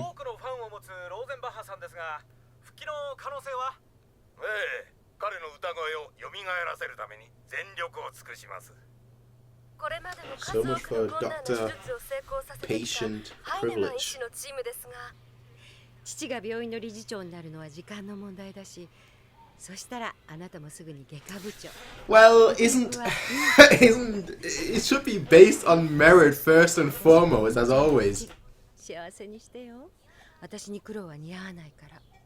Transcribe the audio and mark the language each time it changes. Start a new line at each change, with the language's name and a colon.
Japanese: 多くのファンを持つローゼンバッハさんですが、復帰の可能性は？彼の歌声を蘇らせるために全力を尽くします。
English: So much for doctor-patient privilege.
Japanese: 父が病院の理事長になるのは時間の問題だし、そしたらあなたもすぐに外科部長。
English: Well, isn't it should be based on merit first and foremost, as always.
Japanese: 幸せにしてよ。私に苦労は似合わないから。